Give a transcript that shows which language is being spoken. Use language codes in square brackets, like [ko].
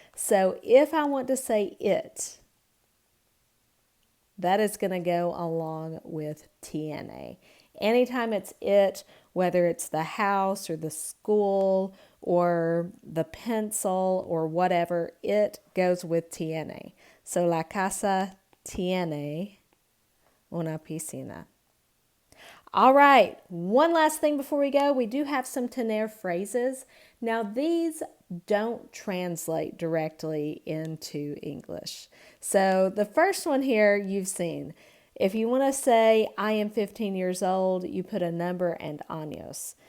[en] So if I want to say it, that is going to go along with tiene. Anytime it's it, whether it's the house or the school or the pencil or whatever, it goes with tiene. [es] So la casa tiene una piscina. [en] All right, one last thing before we go. We do have some tener phrases. Now, these don't translate directly into English. So the first one here you've seen. If you want to say, I am 15 years old, you put a number and años.